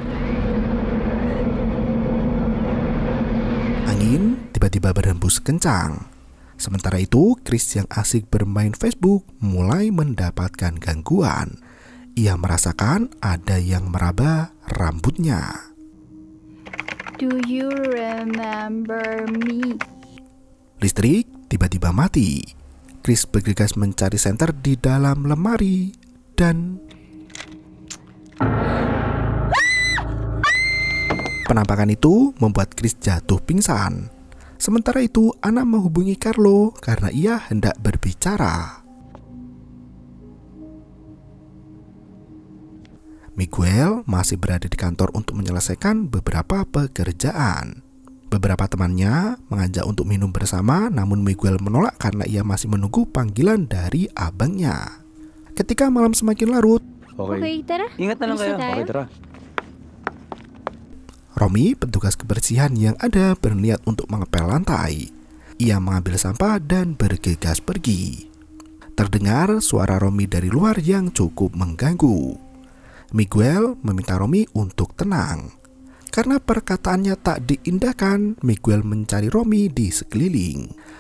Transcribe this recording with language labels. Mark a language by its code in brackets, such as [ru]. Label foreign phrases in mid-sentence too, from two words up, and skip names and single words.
[id] Angin tiba-tiba berhembus kencang. Sementara itu, Chris yang asik bermain Facebook mulai mendapatkan gangguan. Ia merasakan ada yang meraba rambutnya. [en] Do you remember me? [id] Listrik tiba-tiba mati. Chris bergegas mencari senter di dalam lemari dan Penampakan itu membuat Chris jatuh pingsan. Sementara itu, Anna menghubungi Carlo karena ia hendak berbicara. Miguel masih berada di kantor untuk menyelesaikan beberapa pekerjaan. Beberapa temannya mengajak untuk minum bersama, namun Miguel menolak karena ia masih menunggu panggilan dari abangnya. Ketika malam semakin larut, [tl] Okay, tara. Ingat na lang Alis kayo. tayo. Okay, tara. [id] Romy, petugas kebersihan yang ada, berniat untuk mengepel lantai. Ia mengambil sampah dan bergegas pergi. Terdengar suara Romy dari luar yang cukup mengganggu. Miguel meminta Romy untuk tenang. Karena perkataannya tak diindahkan, Miguel mencari Romy di sekeliling.